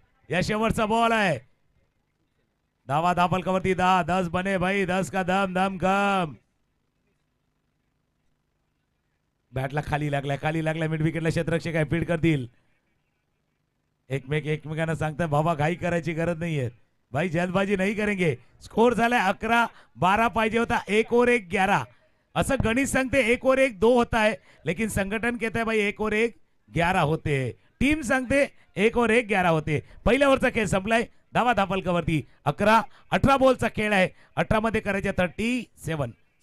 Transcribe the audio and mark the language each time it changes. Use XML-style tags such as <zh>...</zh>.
<mr>या शेवटचा बॉल आहे. धावा धापलकावरती 10,</mr> <hi>10 बने भाई, 10 का दम दम गम.</hi> <mr>बॅटला खाली लागलाय मिड विकेटला क्षेत्ररक्षक आहे, फील्ड करतील. एकमेकांना सांगताय बाबा घाई करायची गरज नाहीये भाई,</mr> <hi>जल्दबाजी नहीं करेंगे.</hi> <mr>स्कोर झालाय 11-12 पाहिजे होता,</mr> <hi>1 और 1 11.</hi> <mr>असं गणित सांगते</mr> <hi>1 और 1 2 होता है, लेकिन संघटन कहता है भाई 1 और 1 11 होते.</hi> <mr>टीम सांगते</mr> <hi>1 और 1 11 होते.</hi> <mr>पहिल्या ओव्हरचा खेळ संपलाय. धावा धापलकावरती 18 बॉलचा खेळ आहे. 18 मध्ये करायचे 37.</mr>